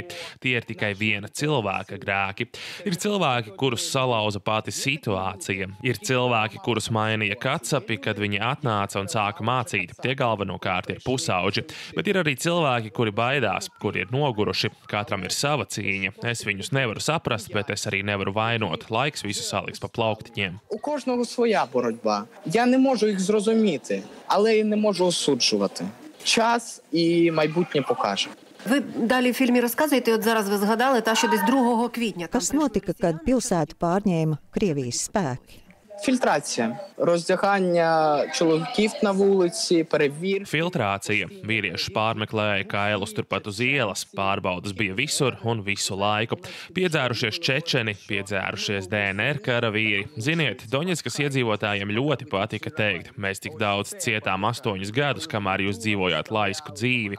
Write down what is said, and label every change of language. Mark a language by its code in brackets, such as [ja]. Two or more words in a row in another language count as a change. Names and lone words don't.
[lv] Tie ir tikai viena cilvēka grēki. Ir cilvēki, kurus salauza pati situācija. Ir cilvēki, kurus mainīja kacapi, kad viņi atnāca un sāka mācīt. Tie galvenokārt ir pusauģi. Bet ir arī cilvēki, kuri baidās, kuri ir noguruši. Katram ir sava cīņa. Es viņus nevaru saprast, bet es arī nevaru vainot. Laiks visu saliks pa plauktiņiem. [uk] У кожного своя боротьба. Я не можу їх зрозуміти, але і не можу осуджувати. Час і майбутнє покаже. Ви далі в фільмі розказуєте, от зараз ви згадали, та що десь 2 квітня. [lv] Kas notika, kad pilsētu pārņēma Krievijas spēki? [uk] Фільтрація. Роздягання чоловіків на вулиці, перевір. [lv] Filtrācija. Vīrieši pārmeklēja kailus turpat uz ielas, pārbaudas bija visur un visu laiku. Piedzērušies čečeni, piedzērušies DNR karavīri. Ziniet, Doņetskas iedzīvotājiem ļoti patika teikt, mēs tik daudz cietām 8 gadus, kamēr jūs dzīvojāt laisku dzīvi.